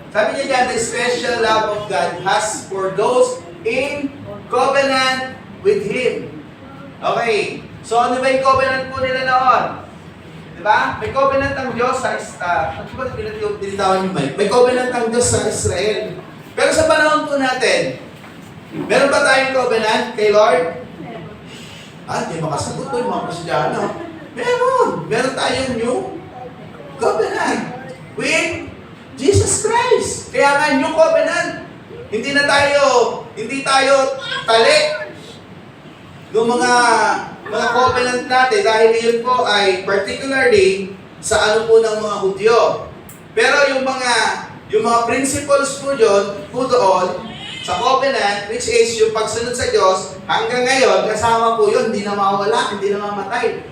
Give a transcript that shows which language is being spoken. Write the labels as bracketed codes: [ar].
[en] Sabi niya dyan, the special love of God has for those in covenant with Him. [tl] Okay. So, ano ba yung covenant po nila noon? Diba? May covenant ang Diyos sa ano ba tinitawan yung may covenant ang Diyos sa Israel. Pero sa panahon po natin, meron ba tayong covenant kay Lord? Hindi makasagot po yung mga Kristyano. [en] Meron tayong new covenant with Jesus Christ. [tl] Kaya nga, new covenant. Hindi tayo tali yung mga covenant natin dahil yun po ay particularly sa ano po ng mga Hudyo. Pero yung mga principles po doon sa covenant, which is yung pagsunod sa Diyos, hanggang ngayon, kasama po yun, hindi na mawala, hindi na mamatay.